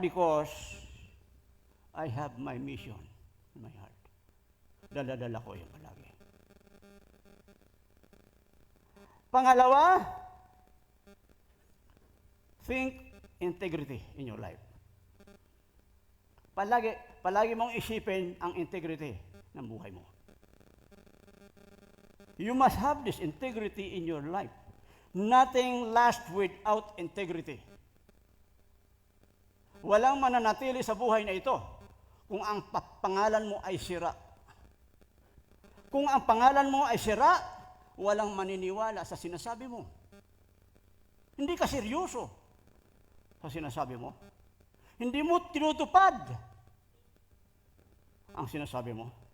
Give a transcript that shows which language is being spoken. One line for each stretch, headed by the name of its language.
English: Because I have my mission in my heart.
Filipino: Dala-dala ko yun palagi.
English: Pangalawa, think integrity in your life.
Filipino: Palagi mong isipin ang integrity ng buhay mo.
English: You must have this integrity in your life. Nothing lasts without integrity.
Filipino: Walang mananatili sa buhay na ito kung ang pangalan mo ay sira. Kung ang pangalan mo ay sira, walang maniniwala sa sinasabi mo. Hindi ka seryoso sa sinasabi mo. Hindi mo tinutupad ang sinasabi mo.